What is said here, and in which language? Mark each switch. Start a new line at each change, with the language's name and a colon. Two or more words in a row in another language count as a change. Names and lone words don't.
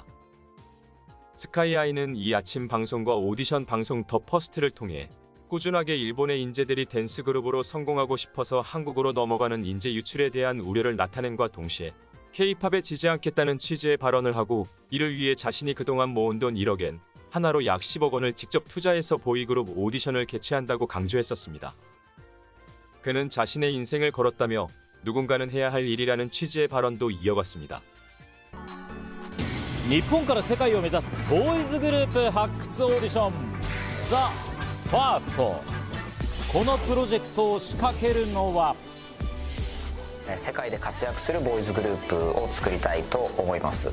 Korean: 스카이아이는 이 아침 방송과 오디션 방송 더 퍼스트를 통해 꾸준하게 일본의 인재들이 댄스 그룹으로 성공하고 싶어서 한국으로 넘어가는 인재 유출에 대한 우려를 나타낸과 동시에 K-팝에 지지 않겠다는 취지의 발언을 하고, 이를 위해 자신이 그동안 모은 돈 1억엔 하나로 약 10억 원을 직접 투자해서 보이그룹 오디션을 개최한다고 강조했었습니다. 그는 자신의 인생을 걸었다며 누군가는 해야 할 일이라는 취지의 발언도 이어갔습니다.
Japanese: 日本から世界を目指すボーイズグループ発掘オーディションザ・ファースト。このプロジェクトを仕掛けるのは世界で活躍するボーイズグループを作りたいと思います。